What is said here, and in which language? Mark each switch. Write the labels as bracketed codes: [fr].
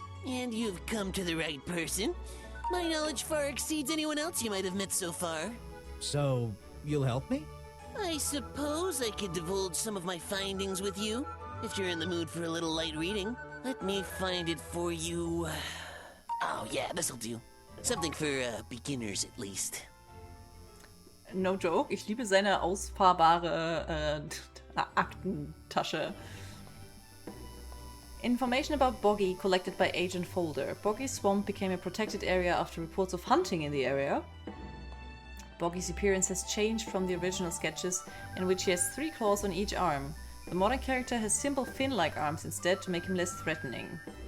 [en] And you've come to the right person. My knowledge far exceeds anyone else you might have met so far. So, you'll help me? I suppose I could divulge some of my findings with you, if you're in the mood for a little light reading. Let me find it for you. Oh yeah, this'll do. Something for beginners at least. No joke, [de] ich liebe seine ausfahrbare Aktentasche. [en] Information about Boggy collected by Agent Folder. Boggy Swamp became a protected area after reports of hunting in the area. Boggy's appearance has changed from the original sketches, in which he has 3 claws on each arm. The modern character has simple fin-like arms instead to make him less threatening.